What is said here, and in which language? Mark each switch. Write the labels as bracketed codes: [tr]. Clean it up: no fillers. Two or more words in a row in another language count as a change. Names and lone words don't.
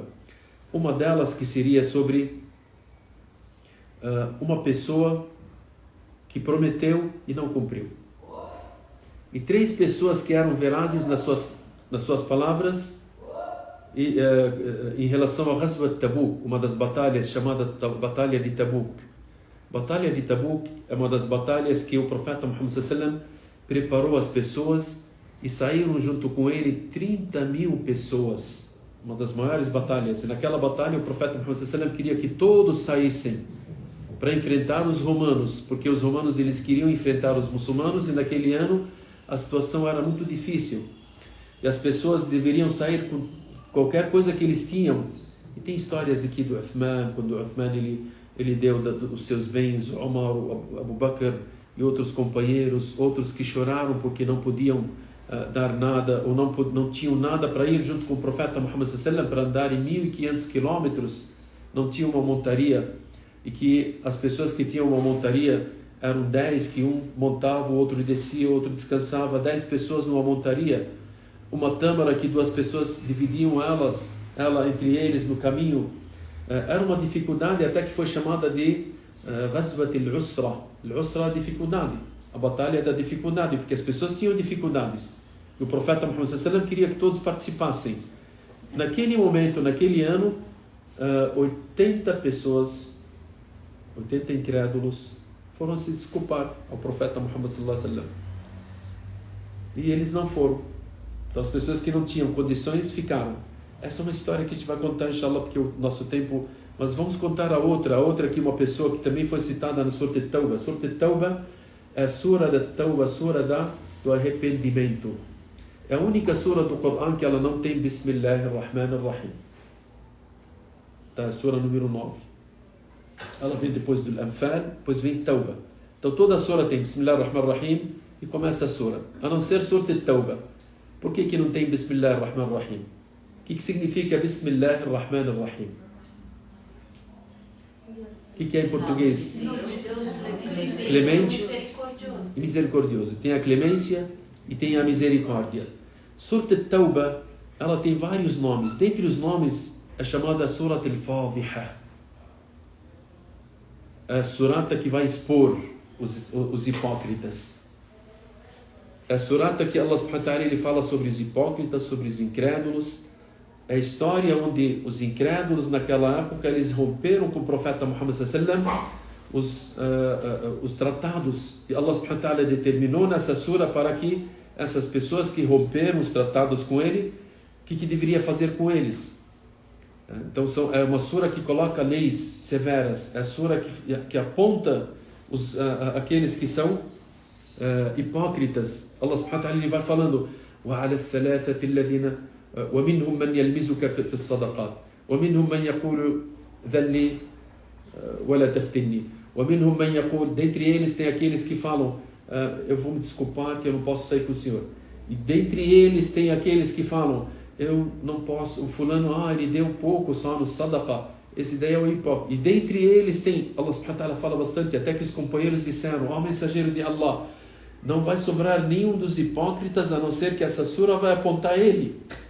[pt] Uma delas que seria sobre uma pessoa que prometeu e não cumpriu. E 3 pessoas que eram verazes nas suas palavras em relação ao Ghazwat Tabuk, uma das batalhas chamada Batalha de Tabuk. Batalha de Tabuk é uma das batalhas que o profeta Muhammad [ar] صلى الله عليه وسلم [pt] preparou as pessoas e saíram junto com ele 30.000 pessoas. Uma das maiores batalhas. E naquela batalha o profeta Muhammad [ar] صلى الله عليه وسلم [pt] queria que todos saíssem para enfrentar os romanos, porque os romanos eles queriam enfrentar os muçulmanos e naquele ano a situação era muito difícil. E as pessoas deveriam sair com qualquer coisa que eles tinham. E tem histórias aqui do Uthman, quando o Uthman ele deu os seus bens, Omar, Abu Bakr e outros companheiros, outros que choraram porque não podiam dar nada, ou não tinham nada para ir junto com o profeta Muhammad [ar] صلى الله عليه وسلم [pt] para andar em 1.500 quilômetros, não tinham uma montaria, e que as pessoas que tinham uma montaria eram 10, que um montava, o outro descia, o outro descansava, 10 pessoas numa montaria, uma tâmara que 2 pessoas dividiam ela entre eles no caminho. Era uma dificuldade até que foi chamada de Ghazwat al-Usra. Al-Usra é a dificuldade, a batalha da dificuldade, porque as pessoas tinham dificuldades. E o profeta Muhammad [ar] صلى الله عليه وسلم [pt] queria que todos participassem. Naquele momento, naquele ano, 80 pessoas, 80 incrédulos, foram se desculpar ao profeta Muhammad [ar] صلى الله عليه وسلم. [pt] E eles não foram. Então as pessoas que não tinham condições ficaram. Essa é uma história que a gente vai contar, inshallah, porque o nosso tempo... Mas vamos contar a outra aqui, uma pessoa que também foi citada na Surah At-Tawbah. Surah At-Tawbah é a Surah da Tawbah, a Surah do arrependimento. É a única Surah do Corão que ela não tem Bismillahirrahmanirrahim. Tá, a Surah número 9. Ela vem depois do Anfal, depois vem Tawbah. Então toda a Surah tem Bismillahirrahmanirrahim e começa a Surah. A não ser Surah At-Tawbah. Por que não tem Bismillahirrahmanirrahim? O que significa Bismillahirrahmanirrahim? O que é em português? Clemente e misericordioso. Tem a clemência e tem a misericórdia. Surat al-Tawbah, ela tem vários nomes. Dentre os nomes é chamada Surat al-Fadhiha. É a surata que vai expor os hipócritas. É a surata que [ar] الله سبحانه وتعالى [pt] ele fala sobre os hipócritas, sobre os incrédulos. É a história onde os incrédulos naquela época eles romperam com o profeta Muhammad [ar] صلى الله عليه وسلم [pt] os tratados que [ar] الله سبحانه وتعالى [pt] determinou nessa sura para que essas pessoas que romperam os tratados com ele, o que deveria fazer com eles. Então é uma sura que coloca leis severas, é a sura que aponta aqueles que são hipócritas. [ar] الله سبحانه وتعالى [pt] ele vai falando [ar] وَعَلَى الثَّلَاثَةِ الَّذِينَ وَمِنْهُمْ مَنْ يَلْمِزُكَ في الصَّدَقَاتِ وَمِنْهُمْ مَنْ يَقُولُ ذَلِّي وَلَا تَفْتِنِّي وَمِنْهُمْ مَنْ يَقُولُ. [pt] Dentre eles tem aqueles que falam eu vou me desculpar que eu não posso sair com o senhor. E dentre eles tem aqueles que falam eu não posso, o fulano, ele deu pouco só no sadaqa, esse daí é o hipócrita. E dentre eles tem, [ar] الله سبحانه وتعالى [pt] fala bastante, até que os companheiros disseram, mensageiro de Allah, não vai sobrar nenhum dos hipócritas a não ser que essa sura vai apontar ele.